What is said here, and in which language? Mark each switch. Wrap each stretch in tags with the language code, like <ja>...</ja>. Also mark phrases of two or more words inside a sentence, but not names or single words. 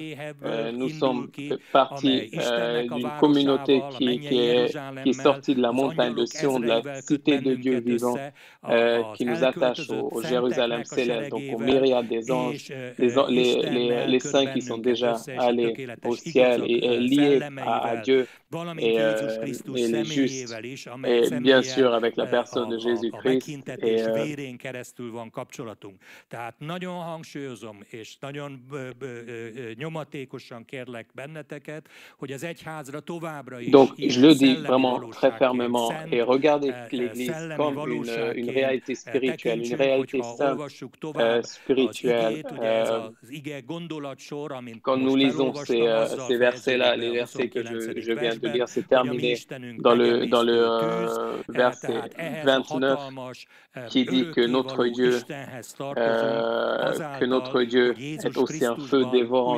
<fr>Nous sommes partie d'une communauté qui est sortie de la montagne de Sion, de la cité de Dieu vivant, qui nous attache au Jérusalem céleste, donc aux myriades des anges, les saints qui sont déjà allés au ciel et liés à Dieu, et les justes, et bien sûr avec la personne de Jésus-Christ.</fr> <hu>Tehát nagyon hangsúlyozom, és nagyon nyomatékosan kérlek benneteket, hogy az egyházra továbbra is.</hu> <fr>Donc, je le dis vraiment très fermement, et regardez l'Église comme une réalité spirituelle, une réalité sainte, spirituelle. Quand nous lisons ces versets-là, les versets que je viens de lire, c'est terminé dans le verset 29 qui dit que notre Dieu est aussi un feu dévorant.</fr>